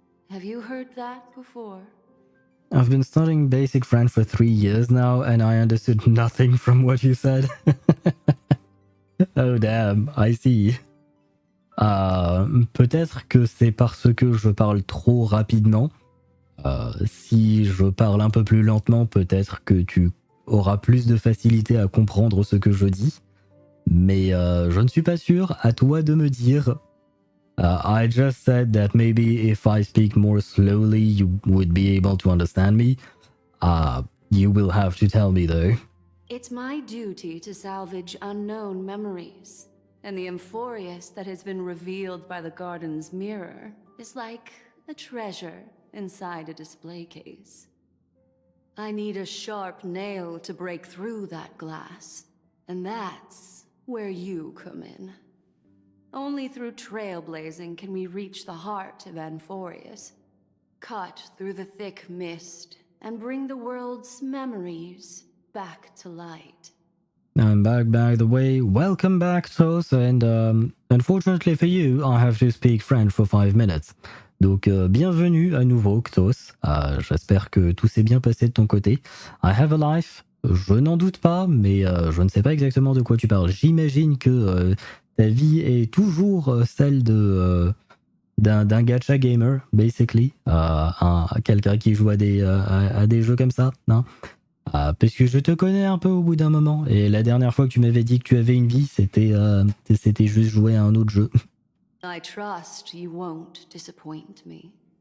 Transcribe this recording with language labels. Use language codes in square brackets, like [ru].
[en] Have you heard that before? I've been studying basic French for 3 years now, and I understood nothing from what you said. Oh damn, I see. [fr] Peut-être que c'est parce que je parle trop rapidement. Si je parle un peu plus lentement, peut-être que tu auras plus de facilité à comprendre ce que je dis. Mais je ne suis pas sûr, à toi de me dire. [en] I just said that maybe if I speak more slowly, you would be able to understand me. You will have to tell me though. It's my duty to salvage unknown memories. And the Amphoreus that has been revealed by the garden's mirror is like a treasure inside a display case. I need a sharp nail to break through that glass. And that's where you come in. Only through trailblazing can we reach the heart of Amphoreus, cut through the thick mist, and bring the world's memories back to light. I'm back, by the way. Welcome back, Tos, and unfortunately for you, I have to speak French for 5 minutes. [fr] Donc, bienvenue à nouveau, Ktos. J'espère que tout s'est bien passé de ton côté. [en] I have a life. [fr] Je n'en doute pas, mais je ne sais pas exactement de quoi tu parles. J'imagine que ta vie est toujours celle d'un gacha gamer, basically. Quelqu'un qui joue à des jeux comme ça, non? Parce que je te connais un peu au bout d'un moment, et la dernière fois que tu m'avais dit que tu avais une vie, c'était juste jouer à un autre jeu. [en] I trust you won't disappoint me.